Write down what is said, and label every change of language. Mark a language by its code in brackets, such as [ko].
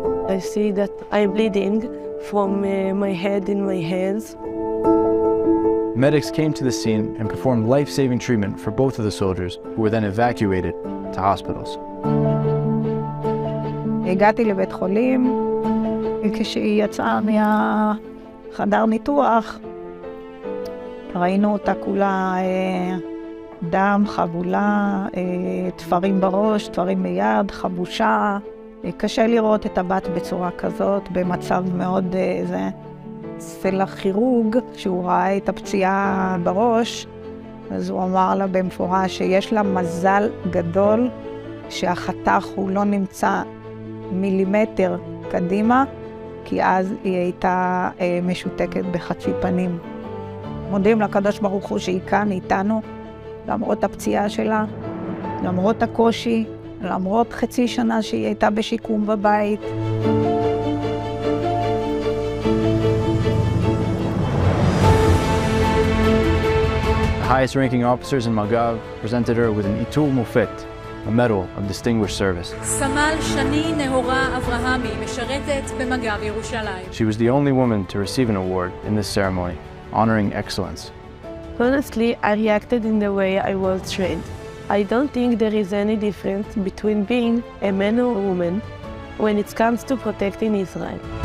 [en] I see that I'm bleeding from my head and my hands. Medics came to the scene and performed life-saving treatment for both of the soldiers, who were then evacuated to hospitals. [he] הגעתי לבית חולים, כשהיא יצאה מהחדר ניתוח, ראינו אותה כולה דם, חבולה, תפרים בראש, תפרים ביד, חבושה. קשה לראות את הבת בצורה כזאת, במצב מאוד זה. אצל הכירורג, שהוא ראה את הפציעה בראש, אז הוא אמר לה במפורש שיש לה מזל גדול שהחתך הוא לא נמצא מילימטר קדימה, כי אז היא הייתה משותקת בחצי פנים. מודים לקדוש ברוך הוא שהיא כאן איתנו, למרות הפציעה שלה, למרות הקושי, למרות חצי שנה שהיא הייתה בשיקום בבית. [en] The highest-ranking officers in Magav presented her with an Itul Mufet, a medal of distinguished service. [he] סמל שני נהורה אברהמי, משרתת במג"ב ירושלים. [en] She was the only woman to receive an award in this ceremony, honoring excellence. Honestly, I reacted in the way I was trained. I don't think there is any difference between being a man or a woman when it comes to protecting Israel.